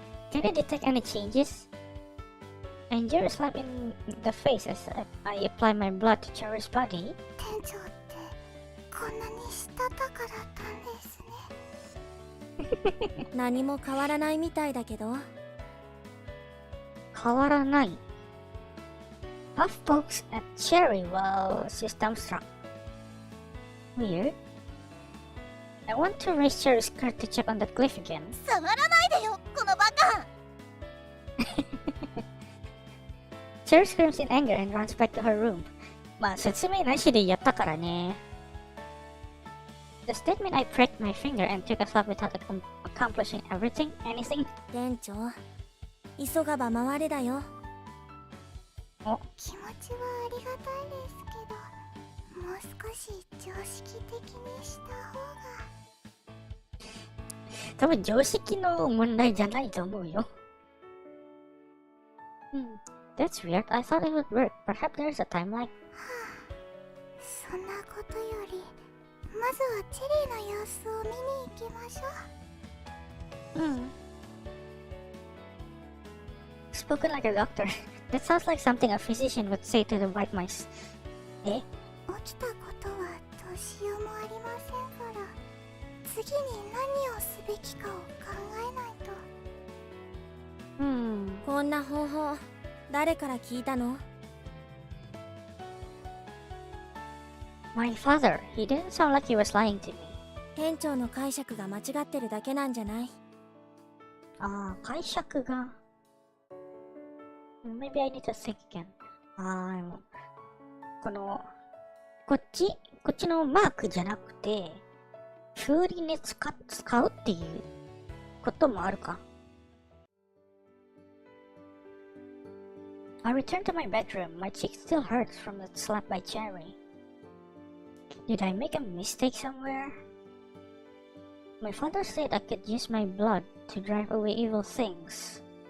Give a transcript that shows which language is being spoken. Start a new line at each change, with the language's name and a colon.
English: Can you detect any changes? I enjoy a slap in the face as I apply my blood to Cherry's body.
Japanese: 店長ってこんなにしたたかだったんですね。何も変わらないみたいだけど。変わらない.
English: Puff pokes at Cherry while she's dumbstruck. Weird. I want to raise Cherry's skirt to check on the cliff again.
Japanese: 触らないでよ、このバカ。
English: Cherry screams in anger and runs back to her room.
Japanese: まあ説明なしでやったからね。
English: The statement I pricked my finger and took a slap without accomplishing anything.
Japanese: 店長、急がば回れだよ。気持ちはありがたいですけど、もう少し常識的にした方が。多分常識の問題じゃないと思うよ。
English: That's weird. I thought it would work. Perhaps there's a timeline.
Japanese: そんなことより、まずはチェリーの様子を見に行きましょう。
English: Spoken like a doctor. That sounds like something a physician would say to the white mice. え?
Japanese: 起きたことはどうしようもありませんから、次に何をすべきかを考えないと。こんな方法、誰から聞いたの？
English: My father. He didn't sound like he was lying to me.
Japanese: 店長の解釈が間違ってるだけなんじゃない？ああ、解釈が。
English: Maybe I need to think again.
Japanese: こっちのマークじゃなくて、風鈴に使うっていうこともあるか。
English: I returned to my bedroom. My cheek still hurts from the slap by Cherry. Did I make a mistake somewhere? My father said I could use my blood to drive away evil things.